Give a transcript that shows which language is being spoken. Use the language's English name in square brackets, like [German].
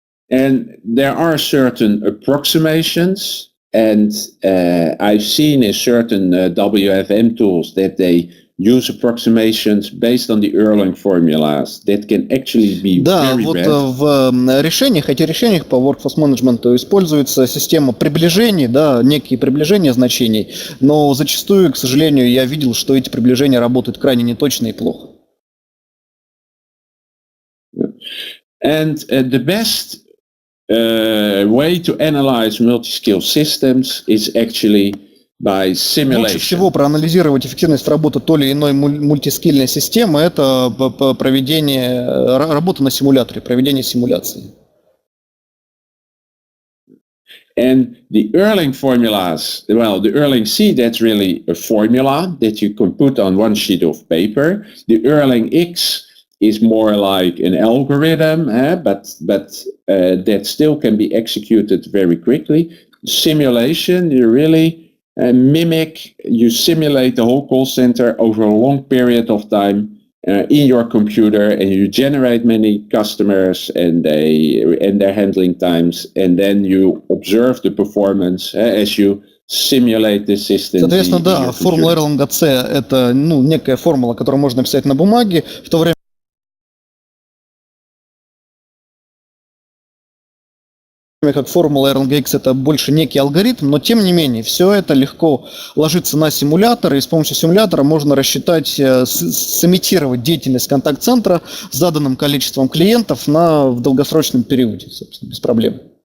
[English] And there are certain approximations, and I've seen in certain WFM tools that they use approximations based on the Erlang formulas that can actually be very bad. [Russian] Да, вот в решениях, этих решениях по Workforce Management используется система приближений, да, некие приближения значений, но зачастую, к сожалению, я видел, что эти приближения работают крайне неточно и плохо. [English] And the best way to analyze multi-skill systems is actually by simulation. [Russian] Лучше всего проанализировать эффективность работы той или иной мультискильной системы – это проведение работы на симуляторе, проведение симуляции. [English] And the Erlang formulas, well, the Erlang C, that's really a formula that you can put on one sheet of paper. The Erlang X is more like an algorithm, but that still can be executed very quickly. Simulation, you really you simulate the whole call center over a long period of time in your computer, and you generate many customers and their handling times, and then you observe the performance as you simulate the system. [Russian] Соответственно, да, формула Erlang C – это некая формула, которую можно написать на бумаге, в то время как формула Erlang X это больше некий алгоритм, но тем не менее все это легко ложится на симулятор, и с помощью симулятора можно рассчитать, сымитировать деятельность контакт-центра с заданным количеством клиентов в долгосрочном периоде, собственно, без проблем.